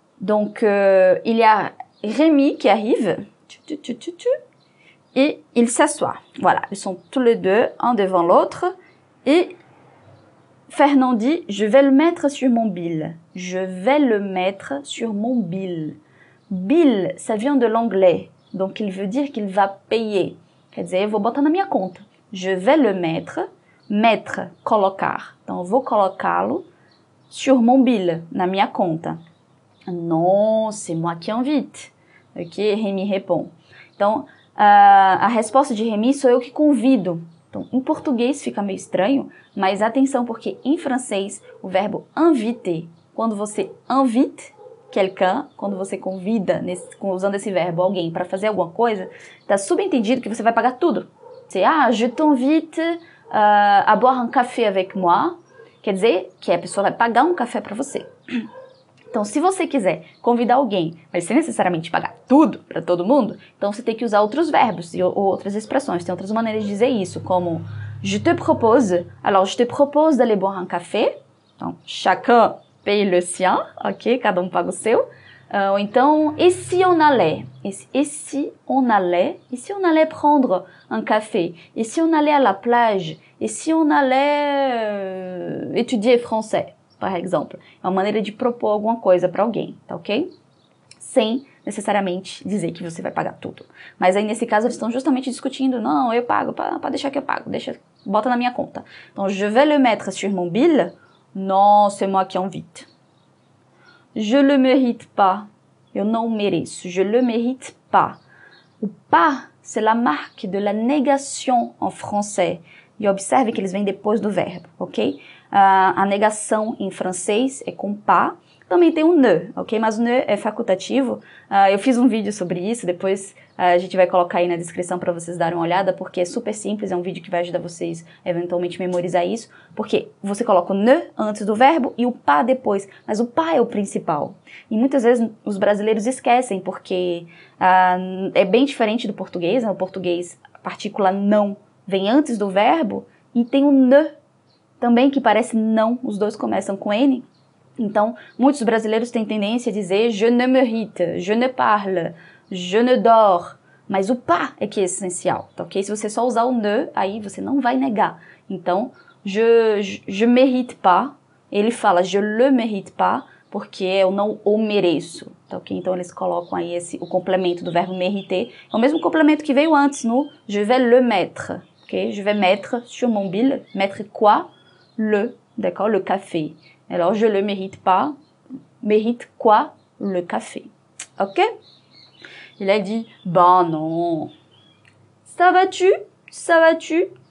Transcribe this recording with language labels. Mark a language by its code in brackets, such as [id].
[fr] Donc, il y a Rémi qui arrive, et il s'assoit. Voilà, ils sont tous les deux, un devant l'autre, et Fernand dit, je vais le mettre sur mon bill. Je vais le mettre sur mon bill. Bill, ça vient de l'anglais, donc il veut dire qu'il va payer. [pt] Quer dizer, eu vou botar na minha conta. [fr] Je vais le mettre, [pt] colocar. Então, eu vou colocá-lo [fr] sur mon bill, [pt] na minha conta. [fr] Non, c'est moi qui invite. Ok, Rémi répond. [pt] Então, a resposta de Rémi sou eu que convido. Então, em português fica meio estranho, mas atenção porque em francês o verbo inviter, quando você [fr] invite quelqu'un, [pt] quando você convida, usando esse verbo, alguém para fazer alguma coisa, está subentendido que você vai pagar tudo. [fr] C'est, je t'invite à boire un café avec moi. [pt] quer dizer que a pessoa vai pagar um café para você. Então, se você quiser convidar alguém, mas sem necessariamente pagar tudo para todo mundo, então você tem que usar outros verbos ou outras expressões. Tem outras maneiras de dizer isso, como [fr] je te propose. Alors, je te propose d'aller boire un café. [pt] Então, [fr] chacun paye le sien, [pt] ok? Cada um paga o seu. Ou então, [fr] et si on allait? Et si on allait? Et si on allait prendre un café? Et si on allait à la plage? Et si on allait étudier français? [pt] Par exemplo, é uma maneira de propor alguma coisa para alguém, tá ok? Sem necessariamente dizer que você vai pagar tudo. Mas aí, nesse caso, eles estão justamente discutindo, não, eu pago, para deixar que eu pago, bota na minha conta. [fr] Então, je vais le mettre sur mon bill? Non, c'est moi qui invite. Je le mérite pas. [pt] Eu não mereço. [fr] Je le mérite pas. O pas, c'est la marque de la négation en français. [pt] E observe que eles vêm depois do verbo, ok? A negação em francês é com pas. Também tem o ne, ok? Mas o ne é facultativo. Eu fiz um vídeo sobre isso, depois a gente vai colocar aí na descrição para vocês darem uma olhada, porque é super simples, é um vídeo que vai ajudar vocês eventualmente memorizar isso, porque você coloca o ne antes do verbo e o pas depois, mas o pas é o principal. E muitas vezes os brasileiros esquecem, porque é bem diferente do português, né? O português, a partícula não vem antes do verbo, e tem o ne também, que parece não, os dois começam com N. Então, muitos brasileiros têm tendência a dizer [fr] je ne mérite, je ne parle, je ne dors. [pt] Mas o pas é que é essencial, tá ok? Se você só usar o ne, aí você não vai negar. Então, [fr] je mérite pas, [pt] ele fala [fr] je le mérite pas, [pt] porque eu não o mereço, tá ok? Então, eles colocam aí o complemento do verbo mériter. É o mesmo complemento que veio antes no [fr] je vais le mettre, [pt] ok? [fr] Je vais mettre sur mon bill, mettre quoi? Le, d'accord? Le café. Alors, je le mérite pas. Mérite quoi? Le café. Ok? Il a dit, ben non. Ça va-tu? Ça va-tu?